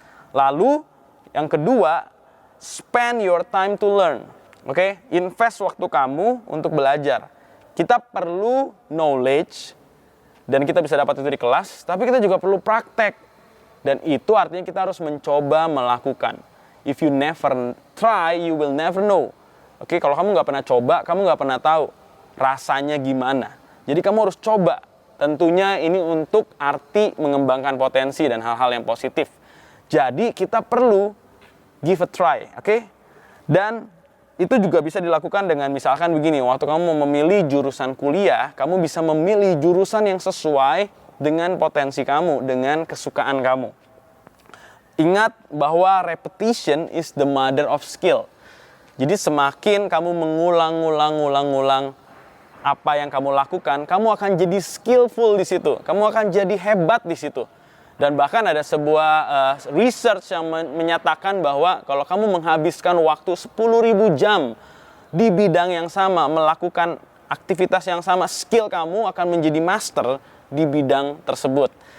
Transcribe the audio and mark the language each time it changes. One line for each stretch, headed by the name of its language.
Indonesian: Lalu, yang kedua,
English: spend your time to learn.
Indonesian: Oke, invest waktu kamu untuk belajar. Kita perlu knowledge dan kita bisa dapat itu di kelas, tapi kita juga perlu praktek. Dan itu artinya kita harus mencoba melakukan.
English: If you never try, you will never know.
Indonesian: Oke, kalau kamu nggak pernah coba, kamu nggak pernah tahu rasanya gimana. Jadi kamu harus coba. Tentunya ini untuk arti mengembangkan potensi dan hal-hal yang positif. Jadi kita perlu
English: give a try,
Indonesian: oke? Dan itu juga bisa dilakukan dengan misalkan begini, waktu kamu mau memilih jurusan kuliah, kamu bisa memilih jurusan yang sesuai dengan potensi kamu, dengan kesukaan kamu. Ingat bahwa
English: repetition is the mother of skill.
Indonesian: Jadi semakin kamu mengulang apa yang kamu lakukan, kamu akan jadi skillful di situ. Kamu akan jadi hebat di situ. Dan bahkan ada sebuah research yang menyatakan bahwa kalau kamu menghabiskan waktu 10.000 jam di bidang yang sama, melakukan aktivitas yang sama, skill kamu akan menjadi master di bidang tersebut.